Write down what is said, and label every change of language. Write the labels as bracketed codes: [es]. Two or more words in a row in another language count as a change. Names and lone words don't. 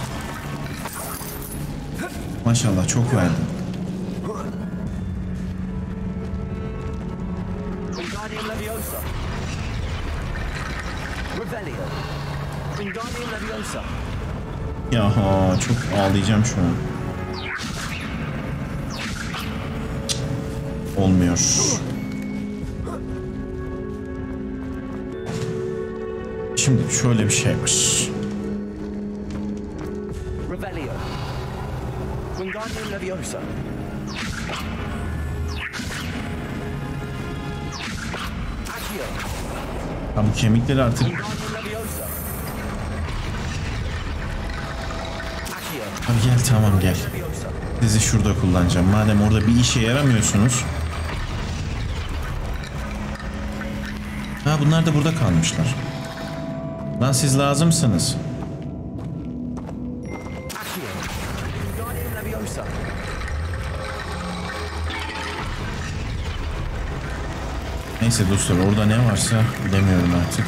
[tr] Maşallah çok verdim. Wingardium Leviosa. Revelio. Wingardium Leviosa. Ya çok ağlayacağım şu an. Olmuyor. Şimdi şöyle bir şey var. Revelio. Wingardium Leviosa. Accio. Ya bu kemikleri artık... Wingardium Leviosa. Accio. Abi gel tamam gel. Sizi şurada kullanacağım. Madem orada bir işe yaramıyorsunuz. Ha bunlar da burada kalmışlar. Lan siz lazımsınız. Neyse dostlar orada ne varsa bilemiyorum artık.